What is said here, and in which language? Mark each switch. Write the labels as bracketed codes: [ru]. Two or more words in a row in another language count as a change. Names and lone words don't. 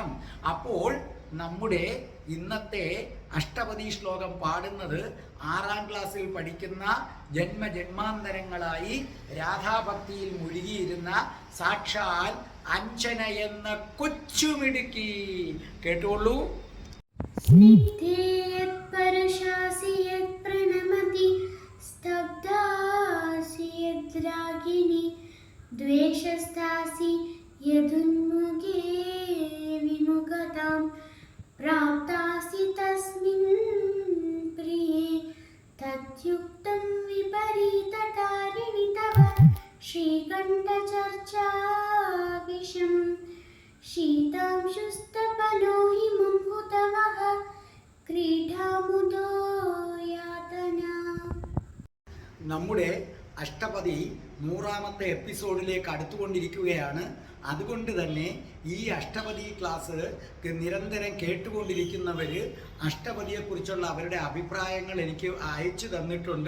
[ml] അപ്പോൾ നമ്മുടെ ഇന്നത്തെ അഷ്ടപതി ശ്ലോകം പാടുന്നത് 6-ാം ക്ലാസ്സിൽ പഠിക്കുന്ന ജന്മജന്മാന്തരങ്ങളായി രാധാഭക്തിയിൽ മുഴുകിയിരുന്ന സാക്ഷാൽ അഞ്ജന എന്ന കൊച്ചുമിടുക്കി. കേട്ടോളൂ. [sa] स्निग्धेयत्परशासि यत्प्रणमति स्तब्धासि यद्रागिणी द्वेषस्थासि यदुन्मुखे विमुखतां प्राप्तासि तस्मिन् प्रिये तद्युक्तं विपरीतकारिणि तव श्रीकण्ठचर्चा विषम् शीतांशुस्तपनो हिमं हुतवः क्रीडामुदो यातना. [ml] നമ്മുടെ അഷ്ടപതി 100-ാമത്തെ എപ്പിസോഡിലേക്ക് അടുത്തുകൊണ്ടിരിക്കുകയാണ്. അതുകൊണ്ട് തന്നെ ഈ അഷ്ടപതി ക്ലാസ് നിരന്തരം കേട്ടുകൊണ്ടിരിക്കുന്നവർ അഷ്ടപതിയെക്കുറിച്ചുള്ള അവരുടെ അഭിപ്രായങ്ങൾ എനിക്ക് അയച്ചു തന്നിട്ടുണ്ട്.